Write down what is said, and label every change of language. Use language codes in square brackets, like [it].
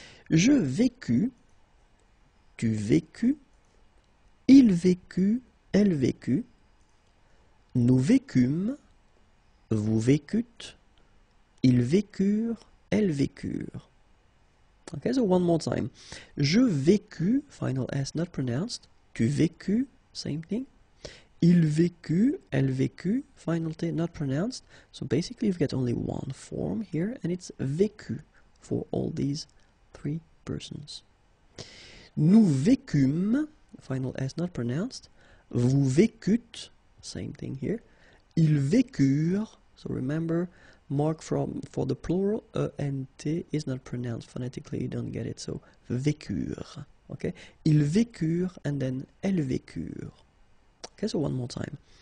[fr] Je vécus, tu vécus, il vécut, elle vécut, nous vécûmes, vous vécûtes, ils vécurent, elles vécurent. [en] Okay, so one more time. [fr] Je vécus, [en] final S not pronounced. [fr] Tu vécus, [en] same thing. [fr] Il vécut, elle vécut, [en] final T not pronounced. So basically you've got only one form here, and it's vécu for all these three persons. [fr] Nous vécûmes, [en] final S not pronounced. [fr] Vous vécûtes, [en] same thing here. [fr] Ils vécurent, [en] so remember, mark for the plural, and T is not pronounced phonetically, you don't get it, so vécurent, okay? [fr] Ils vécurent, [en] and then [fr] elles vécurent. [en] Okay, so one more time.